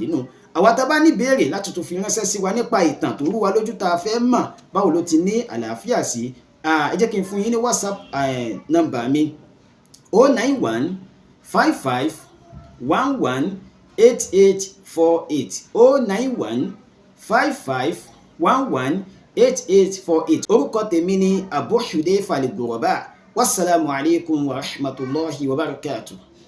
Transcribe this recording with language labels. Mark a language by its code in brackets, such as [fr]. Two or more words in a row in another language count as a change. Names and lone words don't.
[yo] nù àwa tá a bá ní ìbéèrè láti tún fi ránṣẹ́ sí wa nípa ìtàn tó rú wa lójú tá a fẹ́ mọ̀ báwo ló ti ní àlàáfíà sí ẹ jẹ́ kí n fún yín ní WhatsApp nọ́mbà mi 091 55 11 8848 091 55 11 8848 orúkọ tèmi ni Abu Hudayfa al-Ghuraba [ar] والسلام عليكم ورحمة الله وبركاته.